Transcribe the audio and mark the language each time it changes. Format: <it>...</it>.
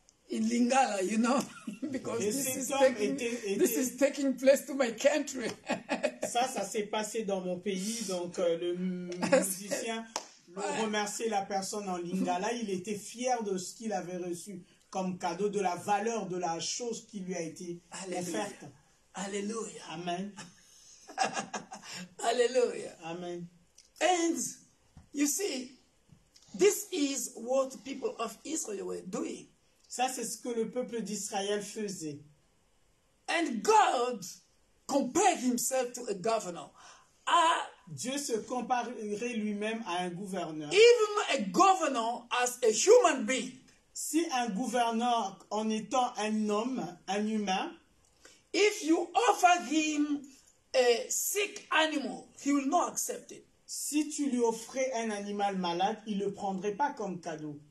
<en>In Lingala, you know, because this is taking place to my country.</en> <fr>Ça s'est passé dans mon pays, donc le musicien remerciait la personne en Lingala. Il était fier de ce qu'il avait reçu comme cadeau, de la valeur de la chose qui lui a été offerte. Alléluia. Amen. Hallelujah. Amen.</fr> <en>And you see, this is what people of Israel were doing.</en> <fr>Ça, c'est ce que le peuple d'Israël faisait.</fr> <en>And God compared himself to a governor.</en> <fr>Dieu se comparerait lui-même à un gouverneur.</fr> <en>Even a governor as a human being.</en> <fr>Si un gouverneur, en étant un homme, un humain,</fr> <en>if you offer him a sick animal, he will not accept it.</en> <fr>Si tu lui offrais un animal malade, il ne le prendrait pas comme cadeau.</fr>